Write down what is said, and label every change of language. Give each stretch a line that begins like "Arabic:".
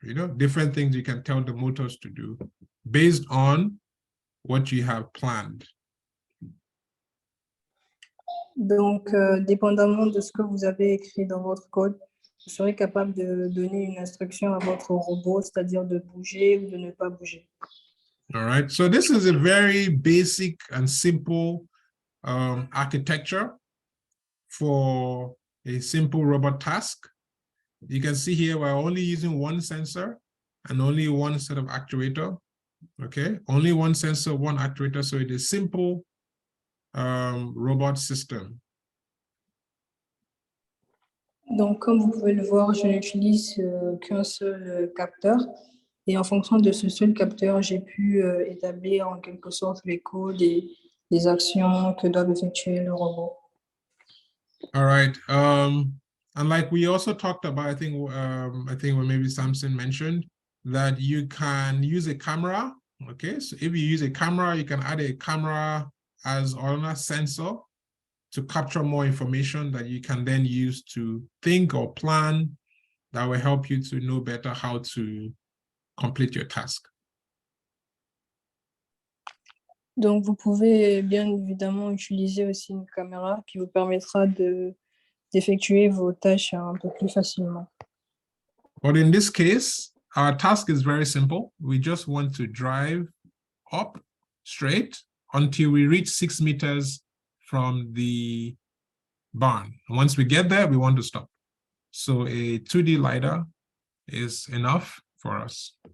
English: You know, different things you can tell the motors to do based on what you have planned.
French: Donc, dépendamment de ce que vous avez écrit dans votre code, vous serez capable de donner une instruction à votre robot, c'est-à-dire de bouger ou de ne pas bouger.
English: All right, so this is a very basic and simple architecture for a simple robot task. You can see here we're only using one sensor and only one set of actuator. Okay, only one sensor, one actuator, so it is simple robot system.
French: Donc, comme vous pouvez le voir, je n'utilise qu'un seul capteur. Et en fonction de ce seul capteur, j'ai pu établir en quelque sorte les codes et les actions que doit effectuer le robot.
English: All right. And like we also talked about, I think when maybe Samson mentioned that you can use a camera. Okay, so if you use a camera, you can add a camera as another sensor to capture more information that you can then use to think or plan that will help you to know better how to complete your task.
French: Donc, vous pouvez bien évidemment utiliser aussi une caméra qui vous permettra d'effectuer vos tâches un peu plus facilement.
English: But in this case, our task is very simple. We just want to drive up straight until we reach 6 meters from the barn. And once we get there, we want to stop. So a 2D LiDAR is enough for us.